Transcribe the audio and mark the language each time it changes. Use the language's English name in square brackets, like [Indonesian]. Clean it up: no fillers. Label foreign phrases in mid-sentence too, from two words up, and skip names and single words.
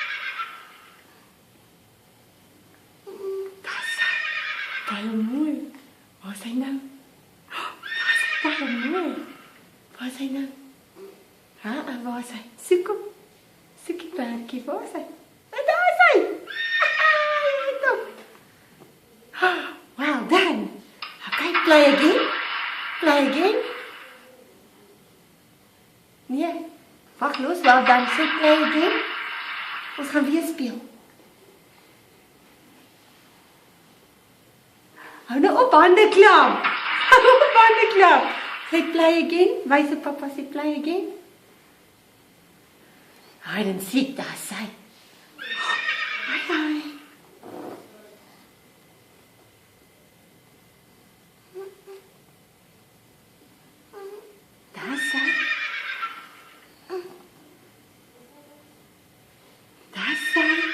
[Afrikaans] Daar is hy. Baie mooi. Waar is hy nou? Daar is hy, baie mooi. Waar is hy nou? En waar is hy? Soek hom. Soek die perdjie, waar is hy? En daar is hy. [English] Well done. Okay, play again. Play again. [Afrikaans] Nee, wacht los, [English] well done. Say play again. [Afrikaans] Ons gaan weer speel. Hou nou op, hande klap. Hou op, hande klap. [English] Say play again. [Afrikaans] Wys op papa, [English] say play again. Hide and seek, [Afrikaans] daar sy. Hi. Daar sy. Daar sy.